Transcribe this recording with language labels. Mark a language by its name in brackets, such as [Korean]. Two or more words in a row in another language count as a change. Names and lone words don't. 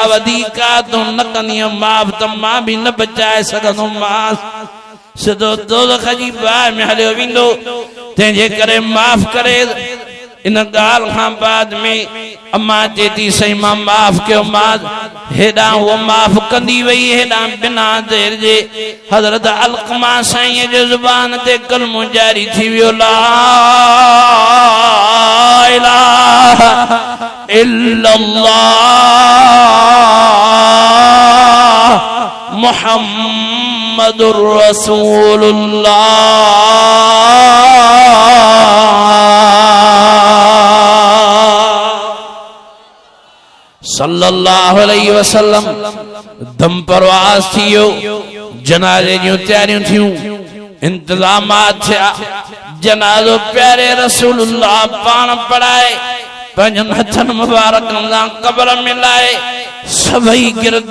[Sindhi] वधीक आहे तूं न कंदीअ माफ़ त मां बि न बचाए सघंदोमांसि सिधो दोज़ख जी बाहि में हलियो वेंदो तंहिंजे करे माफ़ करे इन ॻाल्हि खां बाद में अम्मा चए थी सही मां माफ़ कयो मां हेॾां उहो माफ़ कंदी वई हेॾां बिना देर जे हज़रत अलकमा साईं जे ज़ुबान ते कलमो जारी थी वियो [Arabic] لا إله إلا الله محمد رسول الله صلى الله عليه وسلم दम [Sindhi] परवाज़ थियो जनाज़े जी तैयारियूं थियूं इंतज़ामात थिया जनाज़ो प्यारे रसूलुल्लाह पाण पढ़ाए पंहिंजनि हथनि मुबारकनि सां क़ब्र में लाए सभई गिरद